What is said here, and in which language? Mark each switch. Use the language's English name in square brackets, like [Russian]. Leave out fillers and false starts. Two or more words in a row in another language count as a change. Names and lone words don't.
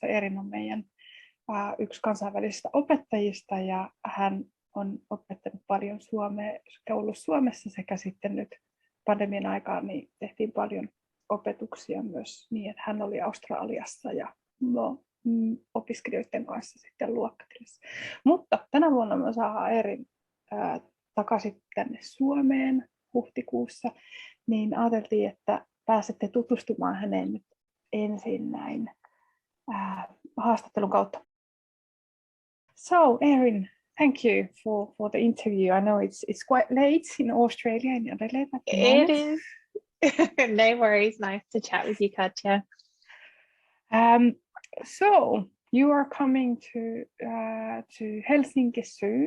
[Finnish] Erin on meidän yksi kansainvälisistä opettajista ja hän on opettanut paljon suomea, ollut Suomessa sekä sitten nyt pandemian aikaan niin tehtiin paljon opetuksia myös niin, että hän oli Australiassa ja opiskelijoiden kanssa sitten luokkatilassa. Mutta tänä vuonna me saadaan Erin takaisin tänne Suomeen huhtikuussa, niin ajateltiin, että pääsette tutustumaan häneen nyt ensin näin haastattelun kautta. [English] So Erin, thank you for the interview. I know it's quite late in Australia in Adelaide at the moment. It is. No worries. Nice to chat with you, Katja. So you are coming to Helsinki soon.